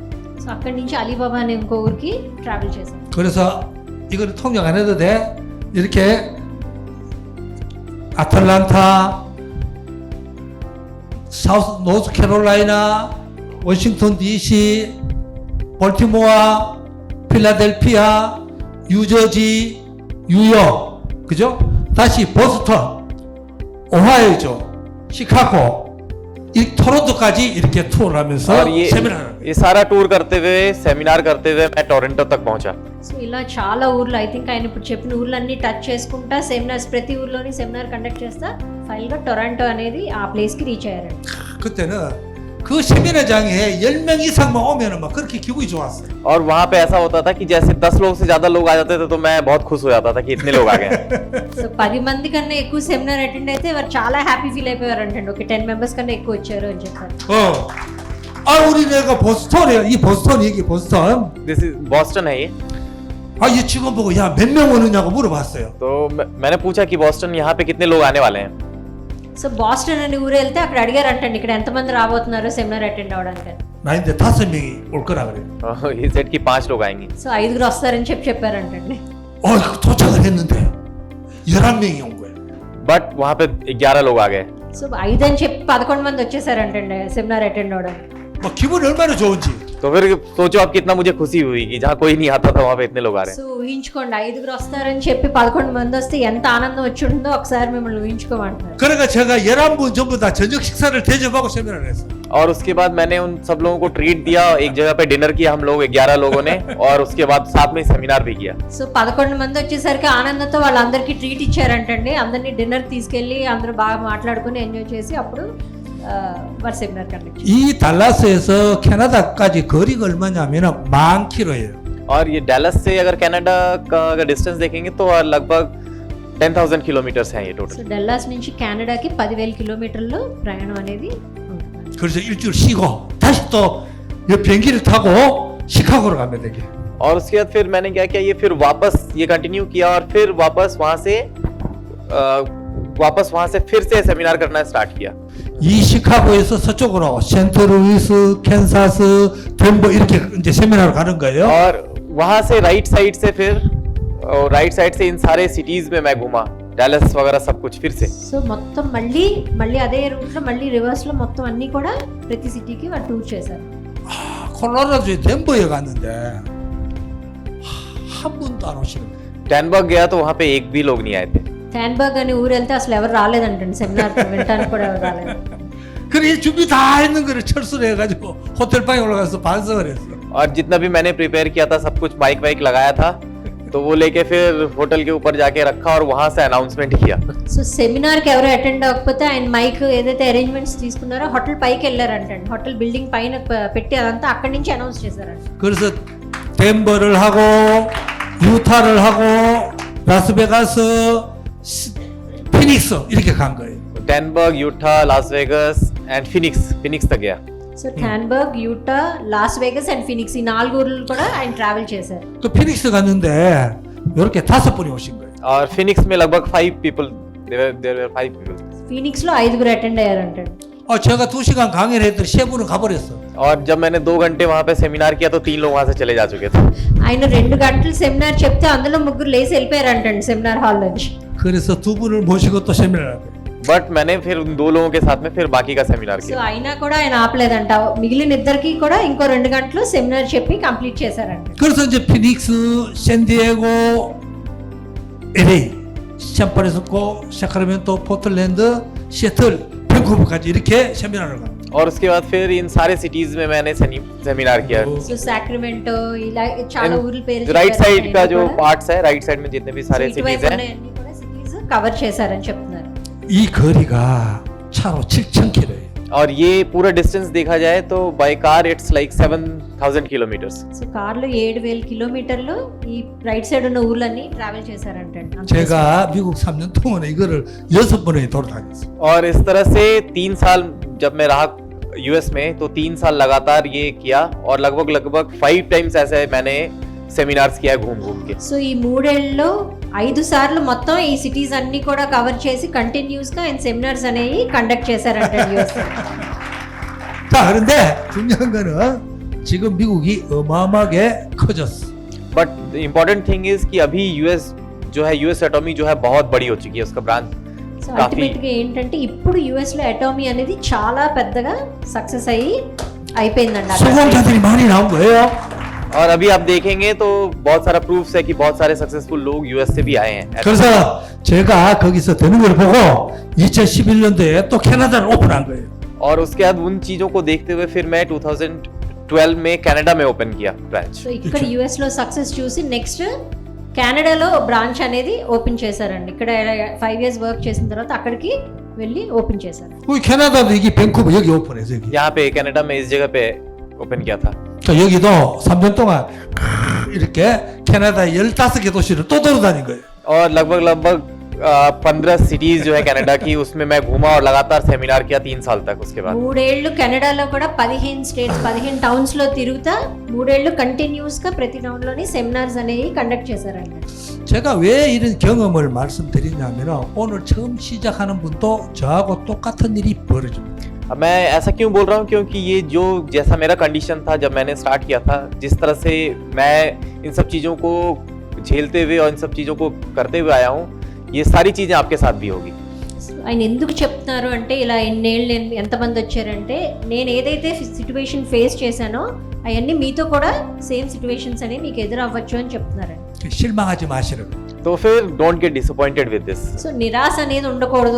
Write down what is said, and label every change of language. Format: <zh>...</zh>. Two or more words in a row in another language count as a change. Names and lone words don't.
<te>సో అక్కడి నుంచి అలీబాబా అనే ఇంకో ఊరికి ట్రావెల్ చేశారు.</te> <ko>그래서 이거를 통역 안 해도 돼. 이렇게 아틀란타, 사우스 노스캐롤라이나, 워싱턴 DC, 볼티모어, 필라델피아, 뉴저지, 뉴욕, 그죠? 다시 보스턴, 오하이오죠, 시카고, 이 토론토까지 이렇게 투어를 하면서</ko> <hi>और</hi> <ko>세미나를.</ko> <hi>ये सारा टूर करते हुए सेमिनार करते हुए मैं टोरंटो तक पहुंचा।</hi> <te>సో ఇలా చాలా ఊర్లు</te> <en>I think</en> <te>ఆయన ఇప్పుడు చెప్పిన ఊర్లన్నీ టచ్ చేసుకుంటా సెమినార్స్ ప్రతి ఊర్లోని</te> <en>seminar conduct</en> <te>చేస్తా ఫైనల్గా టొరంటో అనేది ఆ ప్లేస్కి రీచ్ అయ్యారండి.</te> <ko>그때는 그 세미나장에 10명 이상만 오면은 막 그렇게 기분이 좋았어요.</ko> <hi>और वहाँ पे ऐसा होता था कि जैसे 10 लोग से ज्यादा लोग आ जाते थे तो मैं बहुत खुश हो जाता था कि इतने लोग आ गए</hi> <te>సో 10 మంది కన్నా ఎక్కువ</te> <en>seminar attend</en> <te>అయితే వారు చాలా</te> <en>happy feel</en> <te>అయిపోయారు అంటే</te> <en>okay 10 members</en> <te>కన్నా ఎక్కువ వచ్చారు అని చెప్పారు.</te> <ko>우리 내가 보스턴이야. 이 보스턴 얘기 보스턴.</ko> <en>this is</en> <hi>बॉस्टन है ये.</hi> <ko>이 직원 보고 야 몇 명 오느냐고 물어봤어요.</ko> <hi>तो मैंने पूछा कि बॉस्टन यहाँ पे कितने लोग आने वाले हैं.</hi> <te>సో బాస్టన్ అనే ఊరు వెళ్తే అక్కడ అడిగారు అంటండి ఇక్కడ ఎంతమంది రాబోతున్నారు</te> <en>seminar attend</en> <te>అవ్వడానికి.</te> <ko>나인데 5명이 올 거라 그래.</ko> <en>he said</en> <hi>कि 5 लोग आएंगे.</hi> <te>సో 5గురు వస్తారని చెప్పారంటండి.</te> <ko>도착을 했는데 11명이 온 거예요.</ko> <hi>बट वहाँ पे 11 लोग आ गए.</hi> <te>సో 5 అని చెప్పి 11 మంది వచ్చేసారంటండి</te> <en>seminar attend</en> <te>అవ్వడానికి.</te> <ko>막 기분이 얼마나 좋은지.</ko> <hi>तो फिर सोचो आप कितना मुझे खुशी हुई कि जहाँ कोई नहीं आता था वहाँ पे इतने लोग आ रहे हैं.</hi> <te>సో ఊహించుకోండి 5గురు వస్తారని చెప్పి 11 మంది వస్తే ఎంత ఆనందం వచ్చి ఉంటుందో ఒకసారి మిమ్మల్ని ఊహించుకోమంటున్నారు.</te> <ko>그러니까 제가 11분 전부 다 저녁 식사를 대접하고 세미나를 했어요.</ko> <hi>और उसके बाद मैंने उन सब लोगों को ट्रीट दिया. एक जगह पे डिनर किया हम लोग 11 लोगों ने और उसके बाद साथ में सेमिनार भी किया.</hi> <te>సో 11 మంది వచ్చేసరికి ఆనందంతో వాళ్ళందరికీ ట్రీట్ ఇచ్చారంటండి. అందరినీ డిన్నర్ తీసుకెళ్ళి అందరూ బాగా మాట్లాడుకుని ఎంజాయ్ చేసి అప్పుడు వారు</te> <en>seminar conduct</en> <te>చేశారు.</te> <ko>이 달라스에서 캐나다까지 거리가 얼마냐면은 10,000km예요.</ko> <hi>और ये डैलस से अगर कनाडा का अगर डिस्टेंस देखेंगे तो लगभग 10,000 किलोमीटर्स हैं ये సో टोटल.</hi> <te>డల్లాస్ నుంచి కెనడాకి 10,000 కిలోమీటర్లు ప్రయాణం అనేది ఉంటుంది.</te> <ko>그래서 일주일 쉬고 다시 또 이 비행기를 타고 시카고로 가면 되게.</ko> <hi>और उसके बाद फिर मैंने क्या किया ये फिर वापस ये कंटिन्यू किया और फिर वापस वहाँ से फिर से सेमिनार करना स्टार्ट किया.</hi> <ko>이 시카고에서 서쪽으로 센트루이스, 캔사스, 덴버 이렇게 이제 세미나를 가는 거예요.</ko> <hi>और वहाँ से</hi> <en>right side</en> <hi>से फिर</hi> <en>right side</en> <hi>से इन सारे सिटीज में मैं घूमा. डैलस वगैरह सब कुछ फिर से.</hi> <te>సో మొత్తం మళ్ళీ అదే రూట్ లో మళ్ళీ రివర్స్ లో మొత్తం అన్ని కూడా ప్రతి సిటీకి వాళ్ళు టూర్ చేశారు.</te> <ko>콜로라도의 덴버에 갔는데 한 분도 안 오시는 거예요.</ko> <hi>टैनबर्ग गया तो वहाँ पे एक भी लोग नहीं आए थे.</hi> <te>టాన్బర్గ్ అనే ఊరు వెళ్తే అసలు ఎవరు రాలేదంటండి సెమినార్ వినడానికి కూడా ఎవరు రాలేదు.</te> <ko>그래 준비 다 했는 거를 철수를 해가지고 호텔 방에 올라가서 반성을 했어.</ko> <hi>और जितना भी मैंने प्रिपेयर किया था सब कुछ माइक वाइक लगाया था तो वो लेके फिर होटल के ऊपर जाके रखा और वहाँ से अनाउंसमेंट किया.</hi> <te>సో సెమినార్కి ఎవరు అటెండ్ అవ్వకపోతే ఆయన మైక్ ఏదైతే అరేంజ్మెంట్స్ తీసుకున్నారో హోటల్ పైకి వెళ్ళారంటండి.</te> <en>hotel building</en> <te>పైన పెట్టి అదంతా అక్కడి నుంచి అనౌన్స్ చేశారంట.</te> <ko>그래서 덴버를 하고 유타를 하고 라스베가스, 피닉스 이렇게 간 거예요.</ko> <hi>टैनबर्ग, यूटा, लास वेगस एंड फिनिक्स तक गया.</hi> <te>సో టాన్బర్గ్, యూటా, లాస్ వేగస్ అండ్ ఫినిక్స్ ఈ 4 ఊర్లు కూడా ఆయన ట్రావెల్ చేశారు.</te> <ko>그 피닉스 갔는데 이렇게 5분이 오신 거예요.</ko> <hi>और फिनिक्स में लगभग</hi> <en>5 people there were 5 people.</en> <te>ఫీనిక్స్ లో 5గురు అటెండ్ అయ్యారంటండి.</te> <ko>제가 2시간 강의를 했더니 3분은 가버렸어.</ko> <hi>और जब मैंने 2 घंटे वहाँ पे सेमिनार किया तो 3 लोग वहाँ से चले जा चुके थे.</hi> <te>ఆయన 2 గంటలు సెమినార్ చెప్తే అందులో 3 లేసి వెళ్ళిపోయారంటండి</te> <en>seminar hall</en> <te>నుంచి.</te> <ko>그래서 2분을 모시고 또 세미나를 하고.</ko> <hi>बट मैंने फिर उन 2 लोगों के साथ में फिर बाकी का सेमिनार సో किया.</hi> <te>అయినా కూడా ఆయన ఆపలేదంట. మిగిలిన ఇద్దరికి కూడా ఇంకో 2 గంటలు సెమినార్ చెప్పి కంప్లీట్ చేశారంట.</te> <ko>그래서 이제 피닉스, 샌디에고, LA, 샌프란시스코, 사크라멘토, 포틀랜드, 시애틀, 밴쿠버까지 이렇게 세미나를 가요.</ko> <hi>और उसके बाद फिर इन सारे सिटीज में मैंने सेमिनार किया.</hi> <te>సో సాక్రమెంటో ఇలా చాలా ఊర్ల పేరు</te> <en>right side</en> <hi>का जो पार्ट्स है</hi> <en>right side</en> <hi>में जितने भी सारे सिटीज हैं</hi> <te>అన్ని కూడా</te> <en>cities cover</en> <te>చేశారని చెప్తున్నారు.</te> <ko>이 거리가 차로 7,000km예요.</ko> <hi>और ये पूरा डिस्टेंस देखा जाए तो</hi> <en>by car it's like 7,000 kilometres.</en> <te>సో కార్లో 7,000 కిలోమీటర్లు ఈ</te> <en>right side</en> <te>ఉన్న ఊర్లన్నీ ట్రావెల్ చేశారంటండి.</te> <ko>제가 미국 3년 동안에 이거를 6번에 돌아다녔어요.</ko> <hi>और इस तरह से 3 साल जब मैं रहा यूएस में तो 3 साल लगातार ये किया और लगभग 5 टाइम्स ऐसे मैंने सेमिनार्स किया घूम के.</hi> <te>సో ఈ 3 ఏళ్లలో 5 సార్లు మొత్తం ఈ సిటీస్ అన్ని కూడా కవర్ చేసి కంటిన్యూస్ గా ఆయన సెమినార్స్ అనేవి కండక్ట్ చేశారంట యుఎస్.</te> <ko>자 그런데 중요한 거는 지금 미국이 어마어마하게 커졌어.</ko> <en>but the important thing is</en> <hi>कि अभी यूएस जो है यूएस एटॉमी जो है बहुत बड़ी हो चुकी है उसका ब्रांच సో काफी.</hi> <te>అల్టిమేట్ గా ఏంటంటే ఇప్పుడు యుఎస్ లో అటామీ అనేది చాలా పెద్దగా సక్సెస్ అయ్యి అయిపోయిందండి. అక్కడ</te> <ko>수공자들이 많이 나온 거예요.</ko> <hi>और अभी आप देखेंगे तो बहुत सारा प्रूफ्स है कि बहुत सारे सक्सेसफुल लोग यूएस से भी आए हैं.</hi> <ko>그래서 제가 거기서 되는 걸 보고 2011년도에 또 캐나다를 오픈한 거예요.</ko> <hi>और उसके बाद उन चीजों को देखते हुए फिर मैं 2012 में कनाडा में ओपन किया ब्रांच.</hi> <te>సో ఇక్కడ యుఎస్ లో సక్సెస్ చూసి నెక్స్ట్ కెనడాలో బ్రాంచ్ అనేది ఓపెన్ చేశారండి. ఇక్కడ</te> <en>5 years work</en> <te>చేసిన తర్వాత అక్కడికి వెళ్ళి ఓపెన్ చేశారు.</te> <ko>우리 캐나다도 여기 밴쿠버 여기 오픈해서 여기.</ko> <hi>यहाँ पे कनाडा में इस जगह पे ओपन किया था.</hi> <ko>또 여기도 3년 동안 이렇게 캐나다 15개 도시를 또 돌아다닌 거예요.</ko> <hi>और लगभग 15 सिटीज जो है कनाडा की उसमें मैं घूमा और लगातार सेमिनार किया 3 साल तक. उसके बाद</hi> <te>3 ఏళ్ళు కెనడాలో కూడా 15 స్టేట్స్ 15 టౌన్స్ లో తిరుగుతా 3 ఏళ్ళు కంటిన్యూస్ గా ప్రతి టౌన్ లోని సెమినార్స్ అనేవి కండక్ట్ చేశారంట.</te> <ko>제가 왜 이런 경험을 말씀드리냐면 오늘 처음 시작하는 분도 저하고 똑같은 일이 벌어집니다.</ko> <hi>अब मैं ऐसा क्यों बोल रहा हूँ क्योंकि ये जो जैसा मेरा कंडीशन था जब मैंने स्टार्ट किया था, जिस तरह से मैं इन सब चीज़ों को झेलते हुए और इन सब चीज़ों को करते हुए आया हूँ, ये सारी चीज़ें आपके साथ भी होगी.</hi> <te>ఆయన ఎందుకు చెప్తున్నారు అంటే ఇలా ఎన్నేళ్ళు నేను ఎంతమంది వచ్చారంటే నేను ఏదైతే</te> <en>situation face</en> <te>చేశానో అవన్నీ మీతో కూడా</te> <en>same situations</en> <te>అనేవి మీకు ఎదురు అవ్వచ్చు అని చెప్తున్నారు.</te> <ko>실망하지 마시라고.</ko> <hi>तो फिर</hi> <en>don't get disappointed with this.</en> <te>సో నిరాశ అనేది ఉండకూడదు.</te>